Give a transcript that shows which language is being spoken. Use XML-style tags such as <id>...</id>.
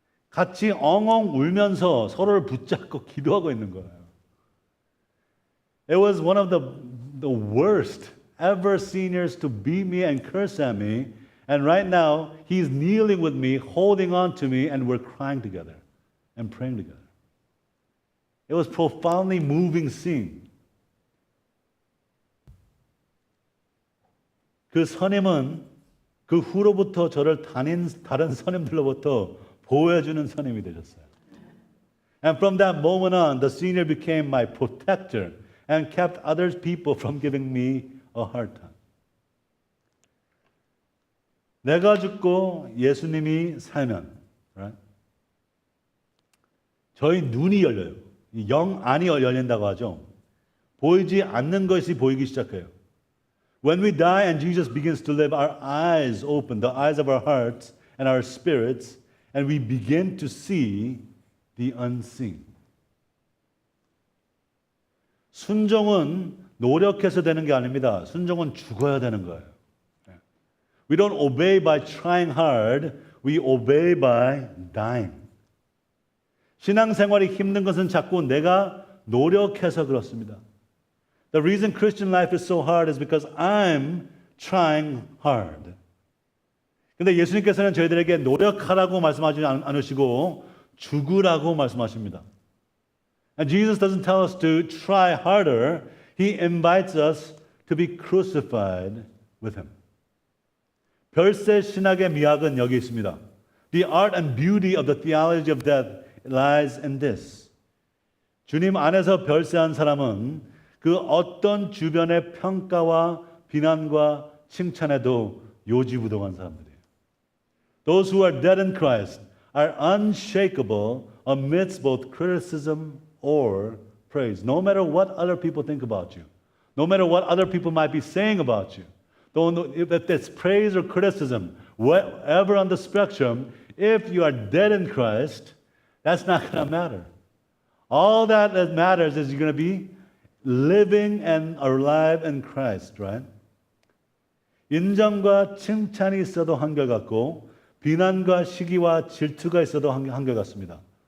<ko>같이 엉엉 울면서 서로를 붙잡고 기도하고 있는 거예요.</ko> <en>It was one of the worst ever seniors to beat me and curse at me. And right now, he's kneeling with me, holding on to me, and we're crying together and praying together. It was profoundly moving scene.</en> <ko>그 선임은 그 후로부터 저를 다른 선임들로부터 보호해주는 선임이 되셨어요.</ko> <en>And from that moment on, the senior became my protector and kept other people from giving me a hard time.</en> <ko>내가 죽고 예수님이 살면, right? 저희 눈이 열려요. 영 안이 열린다고 하죠. 보이지 않는 것이 보이기 시작해요.</ko> <en>When we die and Jesus begins to live, our eyes open, the eyes of our hearts and our spirits, and we begin to see the unseen.</en> <ko>순종은 노력해서 되는 게 아닙니다. 순종은 죽어야 되는 거예요.</ko> <en>We don't obey by trying hard, we obey by dying.</en> <ko>신앙생활이 힘든 것은 자꾸 내가 노력해서 그렇습니다.</ko> <en>The reason Christian life is so hard is because I'm trying hard.</en> <ko>근데 예수님께서는 저희들에게 노력하라고 말씀하지 않으시고 죽으라고 말씀하십니다.</ko> <en>And Jesus doesn't tell us to try harder. He invites us to be crucified with him.</en> <ko>별세 신학의 미학은 여기 있습니다.</ko> <en>The art and beauty of the theology of death lies in this.</en> <ko>주님 안에서 별세한 사람은 그 어떤 주변의 평가와 비난과 칭찬에도 요지부동한 사람들이에요.</ko> <en>Those who are dead in Christ are unshakable amidst both criticism or praise. No matter what other people think about you, no matter what other people might be saying about you, if it's praise or criticism, whatever on the spectrum, if you are dead in Christ, that's not going to matter. All that matters is you're going to be living and alive in Christ, right?</en> <ko>인정과 칭찬이 있어도 한결같고 비난과 시기와 질투가 있어도 한결같습니다.</ko>